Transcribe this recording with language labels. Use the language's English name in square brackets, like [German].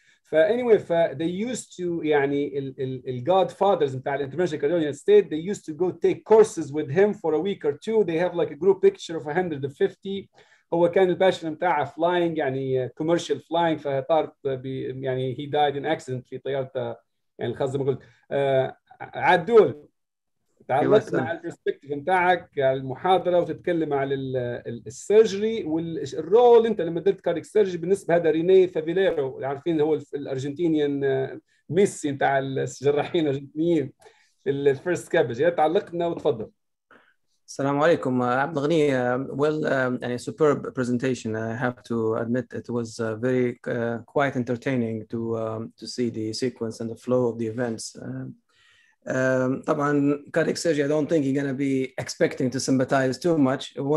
[English] فانيوي they used to يعني الجاد فاذرز بتاع الانترفنشنال cardiology state they used to go take courses with him for a week or two. they have like a group picture of 150. [Arabic] هو كان الباشن بتاعه فلاينج يعني كوميرشال فلاينج، فطارت يعني [English] he died in accident [Arabic] في طيارته يعني الخاصه. زي ما قلت عدول تعلقنا على البرسبكتيف بتاعك على المحاضره وتتكلم على السيرجري والرول. انت لما درت كارديك سيرجري بالنسبه هذا ريني فافيليرو، عارفين هو الارجنتينيان ميسي بتاع الجراحين الارجنتينيين في الفيرست كابج. تعلقنا وتفضل. السلام عليكم. [English] Abdulghani, well, a superb presentation. I have to admit it was very quite entertaining to see the sequence and the flow of the events. طبعا cardiac surgery, I don't think you're going to be expecting to sympathize too much.